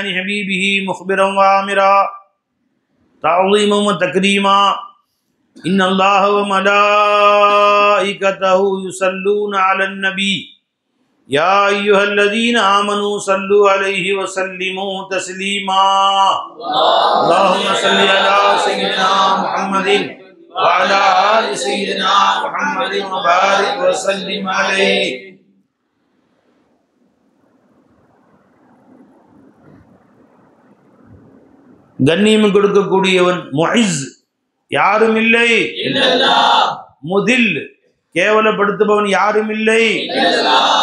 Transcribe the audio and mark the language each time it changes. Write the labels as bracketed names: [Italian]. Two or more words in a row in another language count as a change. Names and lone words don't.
[Arabic] حبيبه مخبرا وآمرا تعظيما وتكريما إن الله وملائكته يصلون على النبي يا أيها الذين آمنوا صلوا عليه وسلموا تسليما اللهم صل على سيدنا محمد وعلى آل سيدنا محمد وبارك وسلم عليه. [Tamil] கண்ணியம் கொடுக்கக்கூடியவன் முஇஸ் யாரும் இல்லை [Arabic] إلا الله. [Tamil] முதில் கேவலப்படுத்துபவன் யாரும் இல்லை [Arabic] إلا الله.